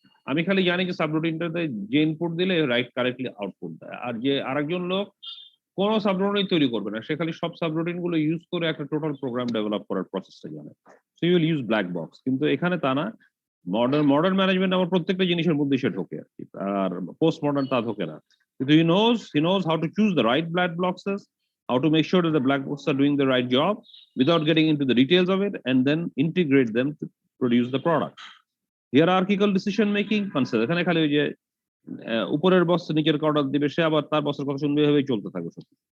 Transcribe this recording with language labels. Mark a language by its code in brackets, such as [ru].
[bn] আমি খালি জানি যে সাবরুটিনটাতে যে ইনপুট দিলে রাইট কারেক্টলি আউটপুট দেয়, আর যে আরেকজন লোক কোনো সাবরুটিন তৈরি করবে না, সে খালি সব সাবরুটিন গুলো ইউজ করে একটা টোটাল প্রোগ্রাম ডেভেলপ করার প্রসেসটা জানে। [en] So you will use black box. [bn] কিন্তু এখানে তা না, মডার্ন ম্যানেজমেন্ট আমার প্রত্যেকটা জিনিসের মধ্যে সে ঢোকে আর কি, আর পোস্ট মডার্ন তা ঢোকে না। [en] কিন্তু he knows how to choose the right black boxes, how to make sure that the black boxes are doing the right job without getting into the details of it, and then integrate them to produce the product. Hierarchical decision making concept, [bn] এখানে খালি ওই যে উপরের বস নিচের order দিবে, সে আবার তার বসের কথা শুনবে, এভাবেই চলতে থাকবে সব।